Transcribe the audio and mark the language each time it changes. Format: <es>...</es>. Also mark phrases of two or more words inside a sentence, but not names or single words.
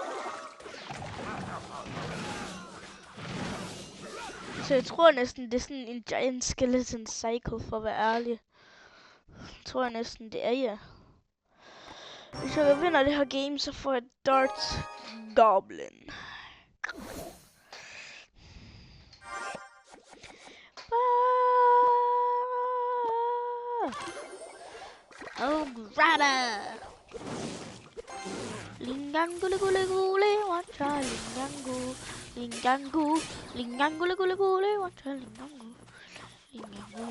<da>Så jeg tror næsten det er sådan en Giant Skeleton Cycle for at være ærlig. Jeg tror næsten det er ja. Hvis jeg vinder det her game, så får jeg Dart Goblin. Oh, grada! Lingangu, gule, gule, watcha, lingangu, lingangu, lingangu, gule, gule, watcha, lingangu, lingangu.</da>